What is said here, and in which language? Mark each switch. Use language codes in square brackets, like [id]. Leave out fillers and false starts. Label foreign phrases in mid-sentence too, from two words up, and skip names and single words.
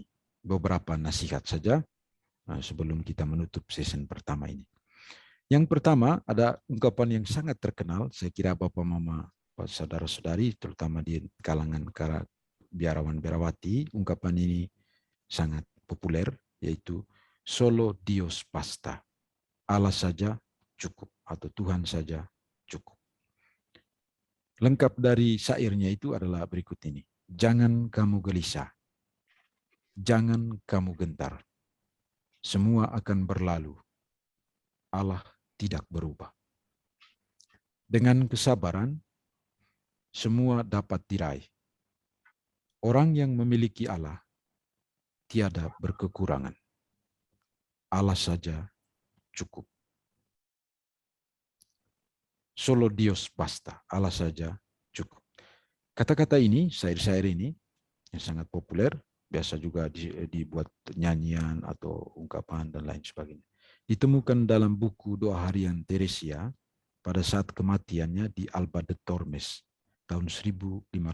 [id] Beberapa nasihat saja sebelum kita menutup season pertama ini. Yang pertama ada ungkapan yang sangat terkenal, saya kira Bapak Mama, saudara-saudari, terutama di kalangan biarawan-biarawati, ungkapan ini sangat populer, yaitu [es] solo Dios basta. [id] Allah saja cukup, atau Tuhan saja cukup. Lengkap dari syairnya itu adalah berikut ini. Jangan kamu gelisah, jangan kamu gentar. Semua akan berlalu. Allah tidak berubah. Dengan kesabaran, semua dapat diraih. Orang yang memiliki Allah tiada berkekurangan. Allah saja cukup. [es] Solo Dios basta. [id] Allah saja cukup. Kata-kata ini, syair-syair ini yang sangat populer, biasa juga dibuat nyanyian atau ungkapan dan lain sebagainya. Ditemukan dalam buku doa harian Teresia pada saat kematiannya di Alba de Tormes tahun 1582.